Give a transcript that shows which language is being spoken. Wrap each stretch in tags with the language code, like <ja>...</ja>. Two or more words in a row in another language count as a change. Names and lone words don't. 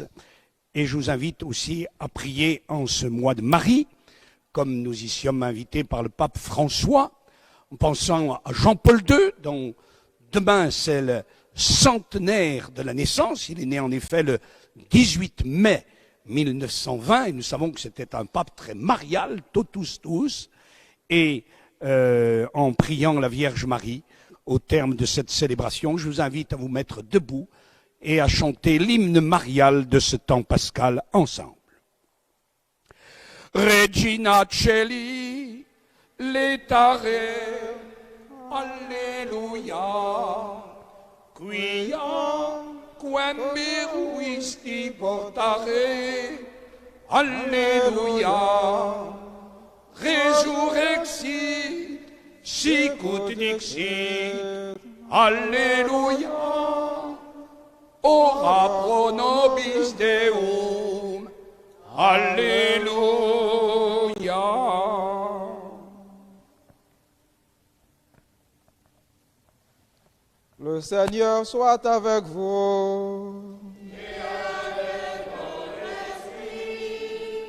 <fr>Et je vous invite aussi à prier en ce mois de Marie, comme nous y sommes invités par le pape François, en pensant à Jean-Paul II, dont demain c'est le centenaire de la naissance. Il est né en effet le 18 mai 1920, et nous savons que c'était un pape très marial,</fr> <la>totus tuus,</la> <fr>et en priant la Vierge Marie, au terme de cette célébration, je vous invite à vous mettre debout et à chanter l'hymne marial de ce temps pascal ensemble.</fr> <la>Regina Celi, letare, Alleluia, quia quem meruisti portare, Alleluia, resurrexit, sicut dixit, Alleluia, ora pro nobis Deum,</la> <fr>Alléluia. Le Seigneur soit avec vous. Et avec ton esprit.</fr>